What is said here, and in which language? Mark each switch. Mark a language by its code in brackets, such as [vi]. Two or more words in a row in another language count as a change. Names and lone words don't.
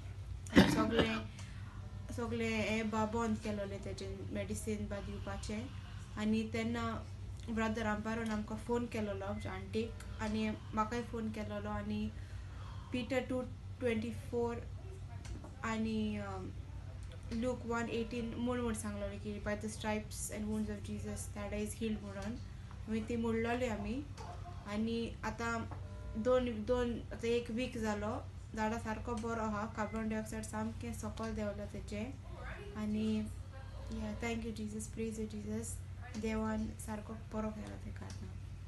[kok] सगळें हें बंद केलोलें तेजें मेडिसीन दिवपाचें. आनी तेन्ना ब्रदर आंपारोन आमकां फोन केलोलो आमच्या आंटीक, आनी म्हाकाय फोन केलोलो. आनी Peter 2:24 आनी Luke 1:18 म्हूण सांगलोलें की [en] by the stripes and wounds of Jesus that is healed [kok] म्हणून. मागीर ती म्हणलोली आमी. आनी आतां आतां एक वीक जालो, दाडा सारको बरो आहा, [en] carbon dioxide [kok] सामकें सकयल देंवलो तेजें. [en] आनी thank you Jesus, praise you Jesus, [kok] देवान सारको बरो केलो तेका आतां.